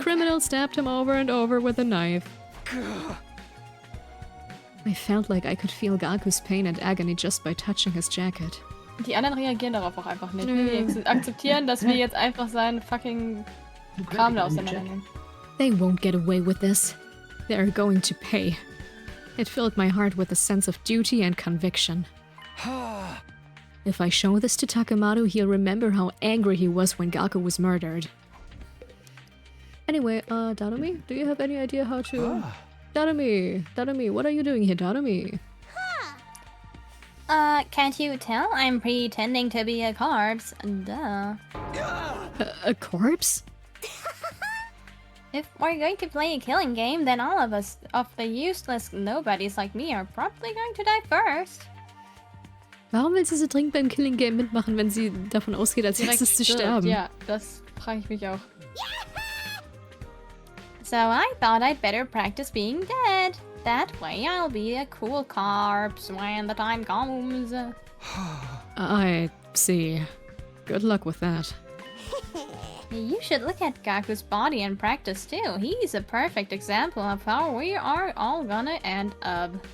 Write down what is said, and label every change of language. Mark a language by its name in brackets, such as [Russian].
[English] criminal stabbed him over and over with a knife. I felt like I could feel Gaku's pain and agony just by touching his jacket. [German] Die anderen reagieren darauf auch einfach nicht. Nö. Die akzeptieren, dass wir jetzt einfach seinen fucking Kram da auseinandernehmen. [English] They won't get away with this. They are going to pay. It filled my heart with a sense of duty and conviction. If I show this to Takemaru, he'll remember how angry he was when Gaku was murdered. Anyway, Darumi, do you have any idea how to... Darumi, what are you doing here, Darumi? Can't you tell? I'm pretending to be a corpse. Duh. A corpse? If we're going to play a killing game, then all of us, of the useless nobodies like me, are probably going to die first. [German] Warum will sie so dringend beim Killing Game mitmachen, wenn sie davon ausgeht, als erstes zu stirbt. Ja, das frage ich mich auch. [English] So I thought I'd better practice being dead. That way I'll be a cool corpse when the time comes. I see. Good luck with that. You should look at Gaku's body and practice too. He's a perfect example of how we are all gonna end up.